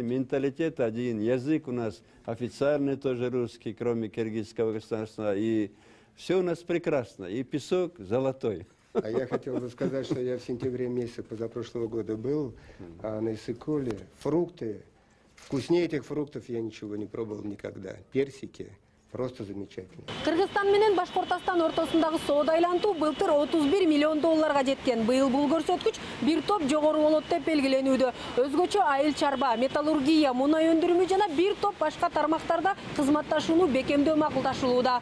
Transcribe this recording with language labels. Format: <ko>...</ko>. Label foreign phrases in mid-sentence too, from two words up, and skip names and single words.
<ru>Менталитет один, язык у нас официальный тоже русский, кроме киргизского государства. И все у нас прекрасно. И песок золотой. А я хотел бы сказать, что я в сентябре месяце позапрошлого года был, а на Иссык-Куле фрукты Вкуснее этих фруктов я ничего не пробовал никогда. Персики просто замечательно.</ru> <ky>Кыргызстан менен Башкортостан ортосундагы соода айлантуу былтыр 31 миллион долларга жеткен. Быйыл бул көрсөткүч бир топ жогору болот деп белгиленүүдө. Өзгөчө айыл чарба, металлургия, мунай өндүрүмү жана бир топ башка тармактарда кызматташууну бекемдөө макулдашылууда.</ky>